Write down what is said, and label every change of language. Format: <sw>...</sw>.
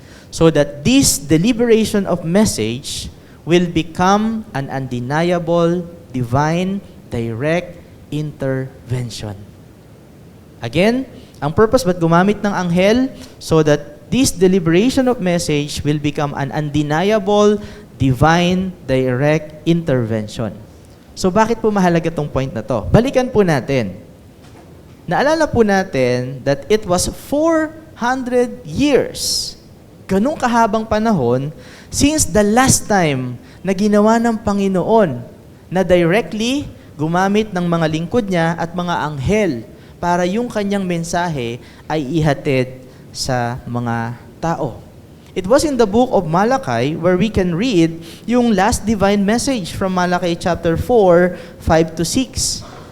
<en>So that this deliberation of message will become an undeniable, divine, direct intervention.</en> <tl>Again, ang purpose ba't gumamit ng anghel?</tl> <en>So that this deliberation of message will become an undeniable, divine, direct intervention.</en> <tl>So bakit po mahalaga tong point na to? Balikan po natin. Naalala po natin</tl> <en>that it was 400 years,</en> <tl>ganung kahabang panahon,</tl> <en>since the last time</en> <tl>na ginawa ng Panginoon na directly gumamit ng mga lingkod niya at mga anghel para yung kanyang mensahe ay ihatid sa mga tao.</tl> <en>It was in the book of Malachi where we can read yung last divine message from Malachi chapter 4, 5 to 6.</en>